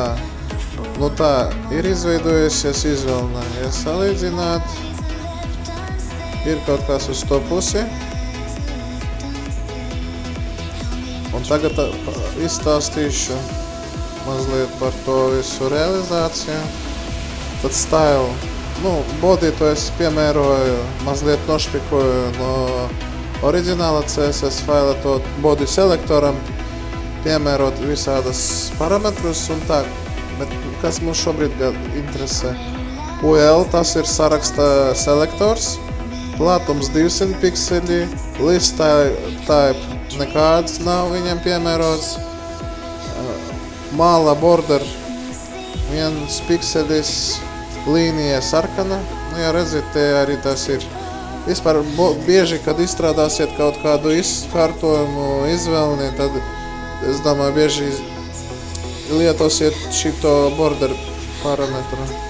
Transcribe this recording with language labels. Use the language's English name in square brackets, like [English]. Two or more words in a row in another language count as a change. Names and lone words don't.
[Latvian] Nu tā, ir izveidojusies izvēlnē. Ja salīdzināt, ir kaut kas uz to pusi. Un tagad izstāstīšu mazliet par to visu realizāciju. Tad style. Body to es piemēroju, mazliet nošpikoju no oriģināla CSS faila to body selektoram, piemērot visādas parametrus un tā. Bet kas mums šobrīd interesē? UL, tas ir saraksta selektors, platums 200 pikseli, [English] list type [Latvian] nekāds nav viņam piemērots. Māla border 1 pikselis, līnija sarkana. Ja redzat, te arī tas ir. Vispār bieži, kad izstrādāsiet kaut kādu izkārtojumu izvēlni, tad, es domāju, bieži lietosiet šito border parametru.